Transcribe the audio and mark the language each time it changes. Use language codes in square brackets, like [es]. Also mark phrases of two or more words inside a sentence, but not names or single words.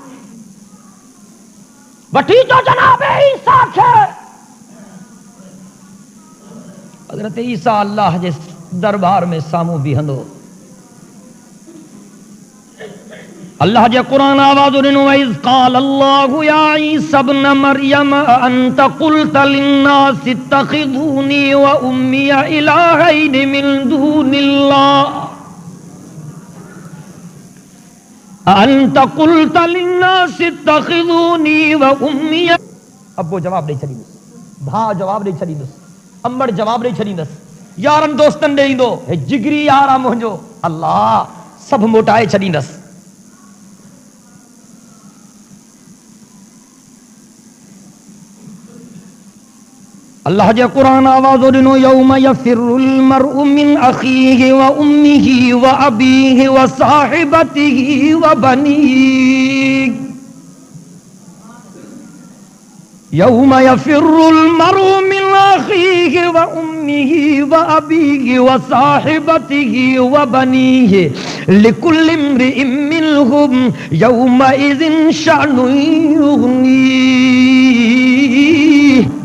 [sd] वठी अचो जनाब ईसा खे। हज़रत ईसा अल्लाह जे दरबार में साम्हूं बीहंदो, अल्लाह जे क़ुरान आवाज़ ॾिनो [ar] إذ قال الله يا عيسى ابن مريم أأنت قلت للناس اتخذوني وأمي إلهين من دون الله أأنت قلت للناس اتخذوني وأمي. [sd] अब्बो जवाब ॾेई छॾींदुसि, भाउ जवाब ॾेई छॾींदुसि, अम्मड़ जवाब ॾेई छॾींदुसि, यारनि दोस्तनि ॾे ईंदो, हे जिगरी यार आहे मुंहिंजो, अल्लाह सभु मोटाए छॾींदुसि। अल्लाह जे क़ुरान आवाज़ ॾिनो [ar] يوم يفر المرء من أخيه وأمه وأبيه وصاحبته وبنيه. يوم يفر المرء من أخيه وأمه وأبيه وصاحبته وبنيه لكل امرئ منهم يومئذ شأن يغنيه.